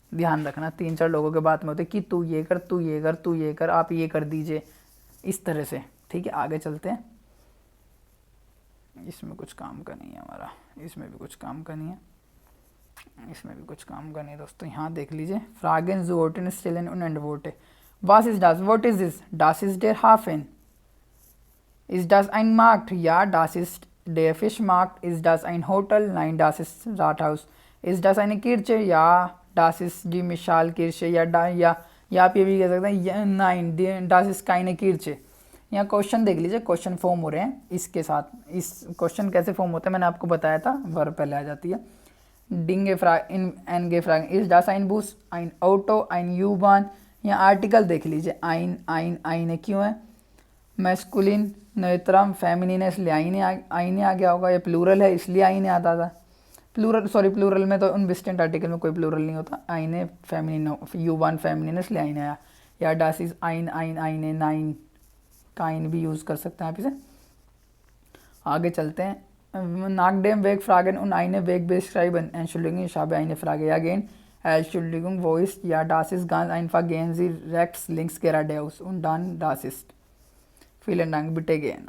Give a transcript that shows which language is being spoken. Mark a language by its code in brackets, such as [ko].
[hi] ध्यान रखना, 3-4 लोगों के बात में होते कि तू ये कर, तू ये कर, तू ये कर, आप ये कर दीजिए, इस तरह से। ठीक है, आगे चलते हैं। इसमें कुछ काम का नहीं है हमारा, इसमें भी कुछ काम का नहीं है, इसमें भी कुछ काम का नहीं दोस्तों। यहाँ देख लीजिए, [de] फ्रागेन जूओटेन स्टेलन उन वोटे Was ist das? [en] What is this? [de] Das ist der Hafen. Ist das ein Markt? Ja, das ist der Fischmarkt. Ist das ein Hotel? Nein, das ist Rathaus. Ist das eine Kirche? Ja, das ist die Mischalkirche. [hi] या आप ये भी कह सकते हैं [de] nein, das ist keine Kirche। [hi] यहाँ question देख लीजिए, क्वेश्चन फॉर्म हो रहे हैं इसके साथ। इस क्वेश्चन कैसे फॉर्म होते हैं मैंने आपको बताया था, वर्ब पहले आ जाती है। [de] Dinge fragen, ist das ein Bus? Ein Auto? Ein U-Bahn? [hi] यहाँ आर्टिकल देख लीजिए, आइन आइन आइने क्यों है, मैस्कुलिन नेत्रम फेमिनिन है इसलिए आईने आ गया होगा, या प्लूरल है इसलिए आईने आता था। प्लूरल में तो अनबिस्टेंट आर्टिकल में कोई प्लूरल नहीं होता। आईने फेमिनिन, U1 फेमिनिन इसलिए आईने आया। या [de] डास इज आइन आईने नाइन, [hi] काइन भी यूज़ कर सकते हैं आप इसे। आगे चलते हैं। [de] Nach dem Wegfragen und eine Weg beschreiben. Entschuldigung, ich habe eine Frage. Again, Entschuldigung, wo ist? Ja, das ist ganz einfach. Gehen Sie rechts, links geradeaus und dann das ist. Vielen Dank, bitte gehen.